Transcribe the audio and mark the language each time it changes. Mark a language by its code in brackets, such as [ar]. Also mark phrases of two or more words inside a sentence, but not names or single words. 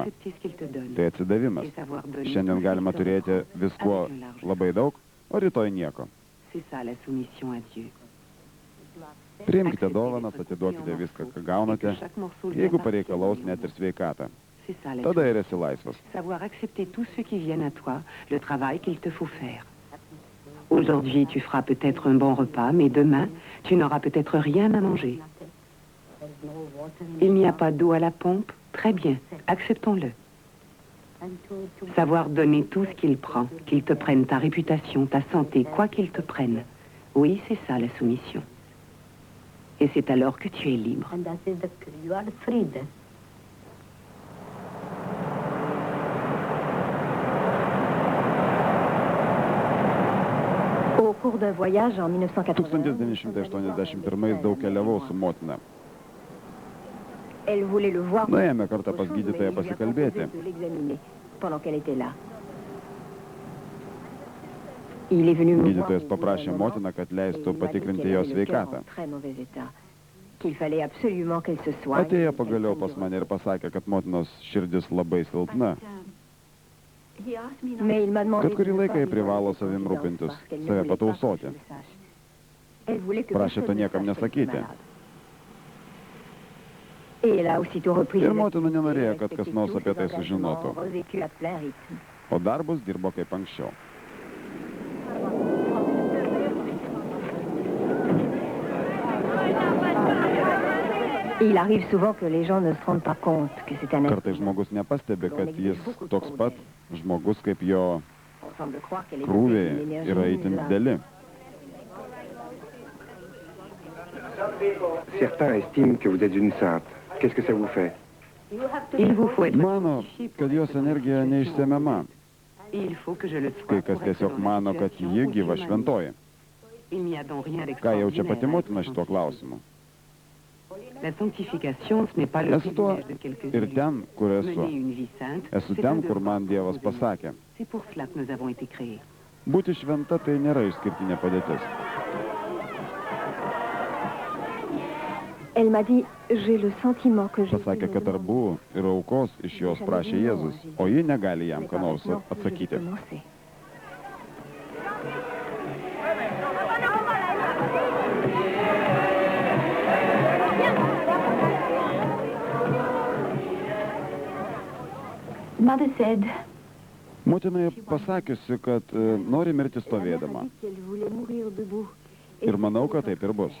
[lt] Tai atsidavimas. Šiandien galima turėti viskuo labai daug, o rytoj nieko. Priimkite dovanas, atiduokite viską, ką gaunate, jeigu pareikalaus net ir sveikatą. Tada ir esi laisvas. [fr] Aujourd'hui, tu feras peut-être un bon repas, mais demain, tu n'auras peut-être rien à manger. Il n'y a pas d'eau à la pompe? Très bien, acceptons-le. Savoir donner tout ce qu'il prend, qu'il te prenne ta réputation, ta santé, quoi qu'il te prenne. Oui, c'est ça la soumission. Et c'est alors que tu es libre. Au cours d'un voyage en 1981, [lt] 1981 daug keliavau su motina. [fr] elle voulait le voir. [lt] Nuėjome kartą pas gydytoją pasikalbėti. [fr] Pendant qu'elle était là. Il est venu me voir. [lt] Gydytojas paprašė motiną, kad leistų patikrinti jo sveikatą. [fr] Qu'il fallait absolument qu'elle se soigne. [lt] Atėjo pagaliau pas mane ir pasakė, kad motinos širdis labai silpna. Kad kurį laiką jį privalo savim rūpintis, save patausoti. Prašė to niekam nesakyti. Ir motina nenorėjo, kad kas nors apie tai sužinotų. O darbus dirbo kaip anksčiau. [fr] Il arrive souvent que les gens ne se rendent pas compte que c'est un [lt] Kartais žmogus nepastebi, kad jis toks pat žmogus kaip jo krūviai yra itin dideli. [fr] Certains estiment que vous êtes une sainte. Qu'est-ce que ça vous fait? Il vous faut être [lt] Mano, kad jos energija neišsemiama. [fr] il faut que je le sois. [lt] Kai kas tiesiog mano, kad ji gyva šventoji. [fr] Il n'y a donc rien [lt] Ką jaučia pati [fr] d'extraordinaire. [lt] motina šituo klausimu? [fr] La sanctification, ce n'est pas le [lt] Esu tuo [fr] privilège de quelques [lt] ir ten, kur esu. [fr] mener une vie sainte. [lt] Esu [fr] C'est [lt] ten, [fr] un [lt] kur [fr] devoir. [lt] man Dievas pasakė. [fr] C'est pour cela que nous avons été créés. [lt] Būti šventa tai nėra išskirtinė padėtis. [fr] Elle m'a dit, j'ai le sentiment que je... [lt] Pasakė, kad darbų ir aukos iš jos prašė Jėzus, o ji negali jam ką nors atsakyti. [en] Mother said [lt] Motinai pasakiusi, kad nori mirti stovėdama. [fr] qu'elle voulait mourir debout. [lt] Ir manau, kad taip ir bus.